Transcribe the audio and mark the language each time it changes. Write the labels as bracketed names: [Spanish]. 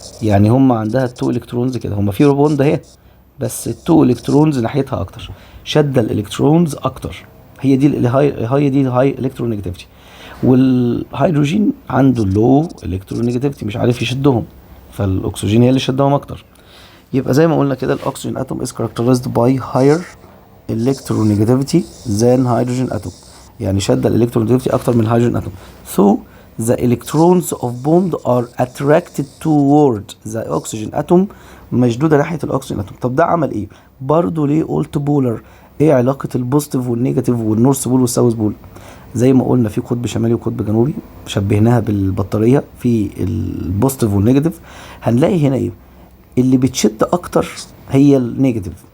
[Arabic] يعني هم عندها التو الكترونز كده، هم في بوند اهي، بس التو الكترونز ناحيتها اكتر، شد الالكترونز اكتر. هي دي هي دي الهاي الكترونيجاتيفيتي. والهيدروجين عنده لو الكترونيجاتيفيتي، مش عارف يشدهم، فالاكسجين هي اللي شدهم اكتر. يبقى زي ما قلنا كده [English] الاكسجين atom is characterized by higher electronegativity than hydrogen atom. [Arabic] يعني شد الالكترونيجاتيفيتي اكتر من الهيدروجين اتوم. [English] So the electrons of bond are attracted toward the oxygen atom. [Arabic] مشدوده ناحيه الاكسجين اتوم. طب ده عمل ايه؟ برضه ليه قلت بولر؟ ايه علاقه البوزيتيف والنيجاتيف والنورث بول والساوث بول؟ زي ما قلنا في قطب شمالي وقطب جنوبي، شبهناها بالبطاريه في البوزيتيف والنيجاتيف. هنلاقي هنا ايه؟ اللي بتشد اكتر هي النيجاتيف.